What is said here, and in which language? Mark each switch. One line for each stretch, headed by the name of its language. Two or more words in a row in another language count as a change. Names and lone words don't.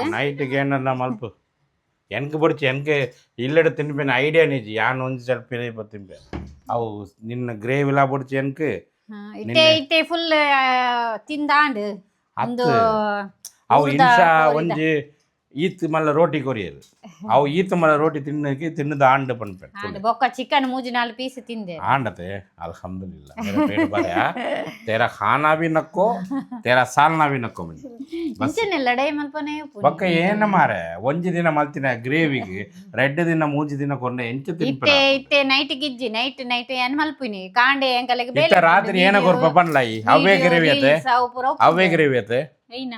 Tulu: ನೈಟ್ ಗೇನ ಮಲ್ಪು ಎನ್ಕ್ ಬಡ್ಚಿ ಎನ್ಕೆ ಇಲ್ಲಡೆ ತಿನ್ಬೇನ ಐಡಿಯಾ ನಿಜಿ ಯಾನ್ ಒಂಜಿ ಸ್ವಲ್ಪ ತಿನ್ಬೆ ಅವು ನಿನ್ನ ಗ್ರೇವಿಲಾ ಬಡ್ಚಿ ಎನ್ಕ್ ಇತ್ತೆ ಫುಲ್ ತಿಂದಾಂಡ್ ಒಂದು ಅವು ಇನ್ಸಾ ಒಂಜಿ ಈತ್ ಮಲ್ಲ ರೋಟಿ ಕೊರಿಯರು ಅವು ಈತ್ ಮಲ್ಲ ರೋಟಿ ತಿನ್ನದ ಆಂಡ್ ಪನ್ಪೆ ಬೊಕ್ಕ ಚಿಕನ್ 3-4 ಪೀಸ್ ತಿಂದೆ
Hindi: ಆಂಡತೆ ಅಲ್ಹಮ್ದುಲಿಲ್ಲಾह मेरा पेट भरा तेरा खाना भी नको तेरा सालना भी नको
Tulu: ಇಂಚನೆ ಲಡೈ ಮಲ್ಪನೆ ಬೊಕ್ಕ ಏನ ಮಾರೆ ಒಂಜಿ ದಿನ ಮಲ್ತಿನ ಗ್ರೇವಿಗೆ 2 ದಿನ 3 ದಿನ ಕೊಂಡೆ ಎಂಚ ತಿನ್ಪೆ ಇತ್ತೆ ನೈಟ್ ಗಿಜ್ಜಿ ನೈಟ್ ಏನ್ ಮಲ್ಪಿನಿ ಕಾಂಡೆ ಎಂಕಲೆಗೆ ಬೇಲೆ ಇತ್ತ ರಾತ್ರಿ ಏನ ಕೊರ್ಪ ಪನ್ಲೈ ಅವೇ ಗ್ರೇವಿ ಅತೆ ಅವೇ ಗ್ರೇವಿ ಅತೆ ಐನಾ